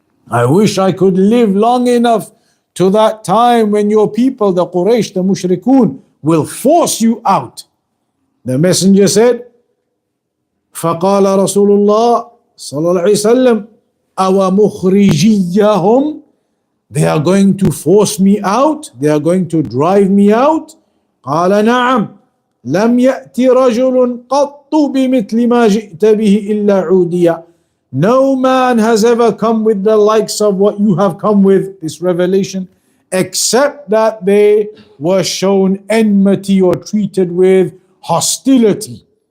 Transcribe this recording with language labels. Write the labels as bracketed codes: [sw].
[en] I wish I could live long enough to that time when your people, the Quraysh, the Mushrikun, will force you out. The messenger said, [ar] فقال رسول الله صلى الله عليه وسلم أو مخرجيهم, [en] they are going to force me out, they are going to drive me out. [ar] قال نعم لم يأتي رجل قط بمثل ما جئت به إلا عوديا. [en] No man has ever come with the likes of what you have come with, this revelation, except that they were shown enmity or treated with hostility.